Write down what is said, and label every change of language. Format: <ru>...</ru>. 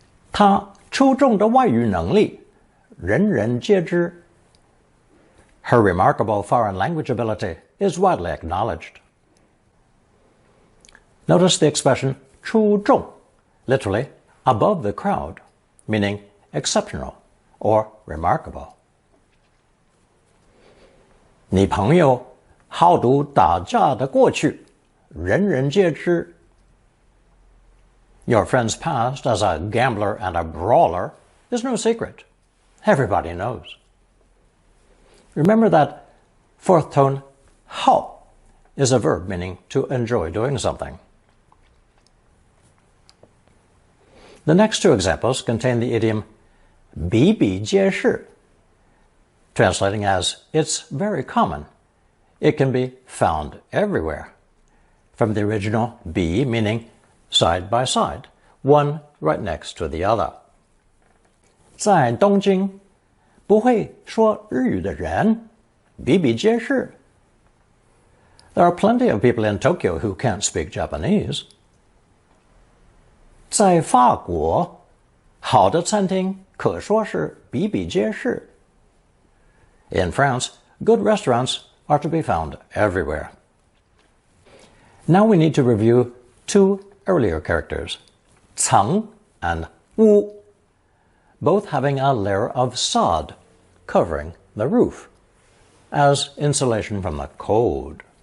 <zh>他出众的外语能力，人人皆知.</zh> <en>Her remarkable foreign language ability is widely acknowledged. Notice the expression 出众, literally above the crowd, meaning exceptional or remarkable.</en> <zh>你朋友好赌打架的过去，人人皆知.</zh> <en>Your friend's past as a gambler and a brawler is no secret. Everybody knows. Remember that fourth tone 好 is a verb meaning to enjoy doing something. The next two examples contain the idiom 比比皆是, translating as it's very common. It can be found everywhere. From the original 比 meaning side by side, one right next to the other.</en> <zh>在东京不会说日语的人比比皆是.</zh> <en>There are plenty of people in Tokyo who can't speak Japanese.</en> <zh>在法国好的餐厅可说是比比皆是.</zh> <en>In France, good restaurants are to be found everywhere. Now we need to review two earlier characters, 层 and 屋, both having a layer of sod covering the roof as insulation from the cold.</en>